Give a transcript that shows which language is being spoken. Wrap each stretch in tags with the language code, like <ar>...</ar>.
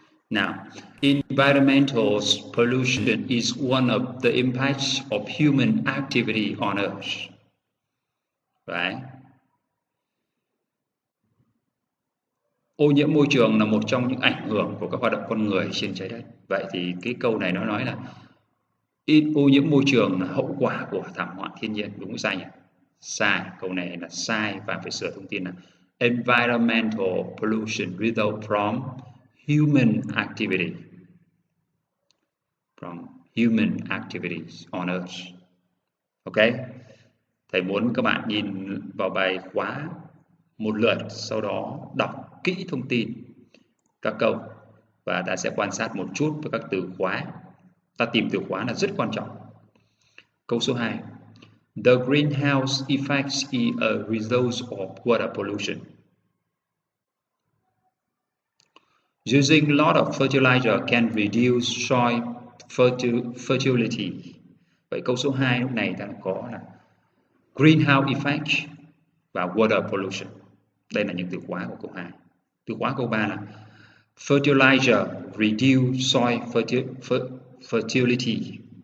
<en>Now, environmental pollution is one of the impacts of human activity on Earth. Right?</en> <vi>Ô nhiễm môi trường là một trong những ảnh hưởng của các hoạt động con người trên trái đất. Vậy thì cái câu này nó nói là ô nhiễm môi trường là hậu quả của thảm họa thiên nhiên, đúng hay sai nhỉ? Sai, câu này là sai và phải sửa thông tin là</vi> <en>environmental pollution result from human activity. From human activities on Earth. Ok?</en> <vi>Thầy muốn các bạn nhìn vào bài khóa một lượt, sau đó đọc kỹ thông tin các câu và ta sẽ quan sát một chút với các từ khóa. Ta tìm từ khóa là rất quan trọng. Câu số 2.</vi> <en>The greenhouse effect is a result of water pollution. Using a lot of fertilizer can reduce soil fertility.</en> <vi>Vậy câu số 2 lúc này ta có là</vi> <en>greenhouse effect</en> <vi>và</vi> <en>water pollution.</en> <vi>Đây là những từ khóa của câu 2. Từ khóa câu 3 là</vi> <en>fertilizer reduce soil fertility.</en>